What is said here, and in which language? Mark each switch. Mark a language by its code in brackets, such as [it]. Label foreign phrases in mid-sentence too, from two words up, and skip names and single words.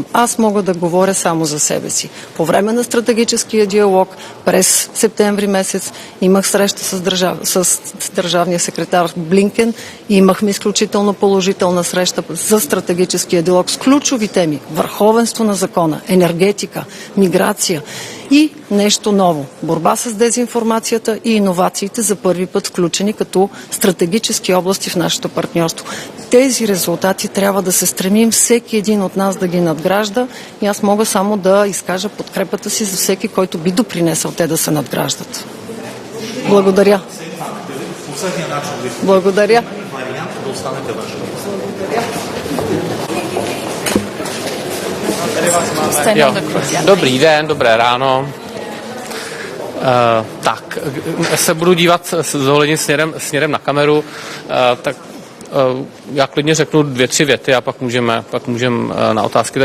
[bg] Аз мога да говоря само за себе си. По време на стратегическия диалог през септември месец имах среща с държавния секретар Блинкен и имахме изключително положителна среща за стратегическия диалог с ключови теми: върховенство на закона, енергетика, миграция и нещо ново – борба с дезинформацията и иновациите, за първи път включени като стратегически области в нашето партньорство. Тези резултати трябва да се стремим всеки един от нас да ги надгражда и аз мога само да изкажа подкрепата си за всеки, който би допринесъл те да се надграждат. Благодаря. Благодаря. [cs] Dobrý den, dobré ráno. Tak, se budu dívat s dovolením směrem na kameru, tak já klidně řeknu 2-3 věty a pak můžeme na otázky.